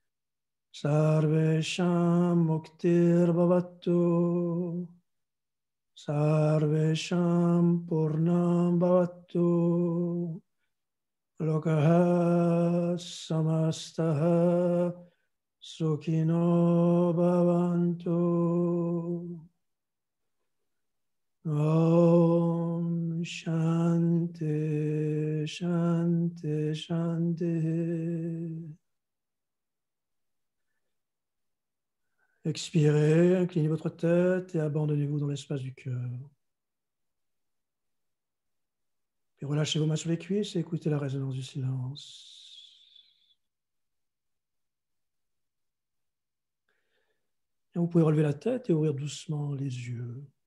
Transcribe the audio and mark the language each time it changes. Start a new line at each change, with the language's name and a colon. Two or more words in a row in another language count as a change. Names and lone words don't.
Sanskrit: सर्वेषां मुक्तिर्भवतु सर्वेषां पूर्णं भवतु लोकाः समस्ताः सुखिनो भवन्तु. ॐ शान्तिः शान्तिः शान्तिः.
French: Expirez, inclinez votre tête et abandonnez-vous dans l'espace du cœur. Puis relâchez vos mains sur les cuisses et écoutez la résonance du silence. Et vous pouvez relever la tête et ouvrir doucement les yeux.